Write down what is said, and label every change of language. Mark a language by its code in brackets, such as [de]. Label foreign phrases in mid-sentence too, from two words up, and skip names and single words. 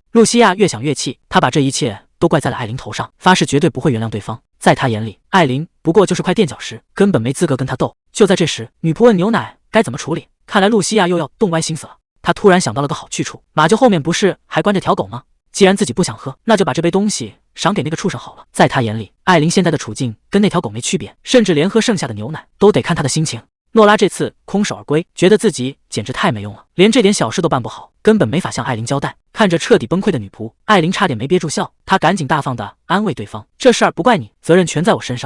[zh] 露西亞越想越氣，她把這一切都怪在了艾琳頭上，發誓絕對不會原諒對方。在她眼裡，艾琳不過就是塊墊腳石，根本沒資格跟她鬥。就在這時，女僕問牛奶該怎麼處理，看來露西亞又要動歪心思了。她突然想到了個好去處，馬廄後面不是還關着條狗嗎？既然自己不想喝，那就把這杯東西賞給那個畜生好了。在他眼裡，艾琳現在的處境跟那條狗沒區別，甚至連喝剩下的牛奶都得看她的心情。諾拉這次空手而歸，覺得自己簡直太沒用了，連這點小事都辦不好，根本沒法向艾琳交代。看着徹底崩潰的女僕，艾琳差點沒憋住笑，她趕緊大方地安慰對方：“這事兒不怪你，責任全在我身上。”